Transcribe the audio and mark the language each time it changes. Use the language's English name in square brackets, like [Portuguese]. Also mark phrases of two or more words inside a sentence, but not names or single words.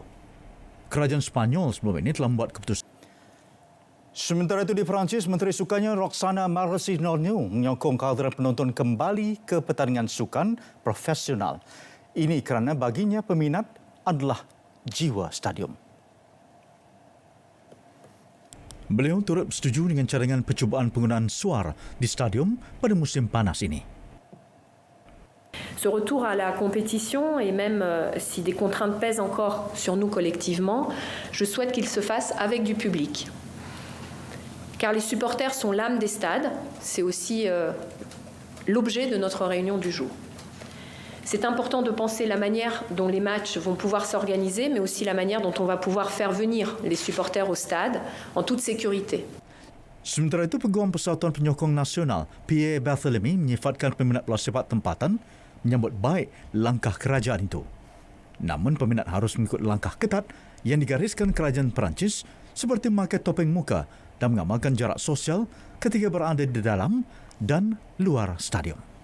[Malay] Kerajaan Sepanyol sebelum ini telah membuat keputusan. Sementara itu di Perancis, Menteri Sukannya Roxana Maracineanu menyokong kehadiran penonton kembali ke pertandingan sukan profesional. Ini kerana baginya peminat adalah jiwa stadium. Beliau turut bersetuju dengan cadangan percubaan penggunaan suar di stadium pada musim panas ini. [French] Ce retour à la compétition, et même si des contraintes pèsent encore sur nous collectivement, je souhaite qu'il se fasse avec du public. Car les supporters sont l'âme des stades, c'est aussi l'objet de notre réunion du jour. C'est important de penser la manière dont les matchs vont pouvoir s'organiser, mais aussi la manière dont on va pouvoir faire venir les supporters au stade en toute sécurité. [Malay] Sementara itu, Peguam Persatuan Penyokong Nasional, Pierre Barthélemy, menyifatkan peminat bola sepak tempatan menyambut baik langkah kerajaan itu. Namun, peminat harus mengikut langkah ketat yang digariskan kerajaan Perancis seperti memakai topeng muka dan mengamalkan jarak sosial ketika berada di dalam dan luar stadium.